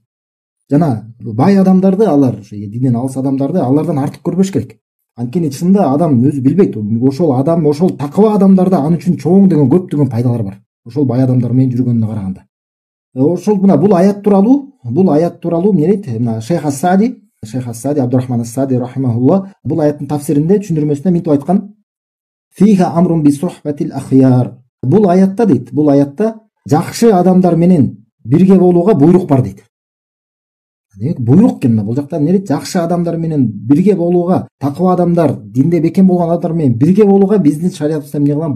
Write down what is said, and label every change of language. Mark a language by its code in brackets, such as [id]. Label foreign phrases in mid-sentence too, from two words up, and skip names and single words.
[ky] Жана бай адамдарды, алар динден алыс адамдарды алардан артык көрбөш керек. Анткени чынында адам өзү билбейт. Ошол адам, ошол такыба адамдарда аны үчүн чоң деген көп деген пайдалар бар. Ошол бай адамдар менен жүргөнүнө караганда. Ошол бул аят тууралуу эмне дейт? Шейх ас-Саади Абдурахман ас-Саади рахимахулла бул аяттын тафсиринде, түшүндүрмөсүндө мынтип айткан: [ar] فيها أمر بصحبة الأخيار. [ky] Бул аятта дейт, бул аятта жакшы адамдар менен бирге болууга буйрук бар дейт. Демек буйрук экен бул жакта эмне дейт? Жакшы адамдар менен бирге болууга, такыба адамдар, динде бекем болгон адамдар менен бирге болууга биздин шариятыбызда эмне кылган?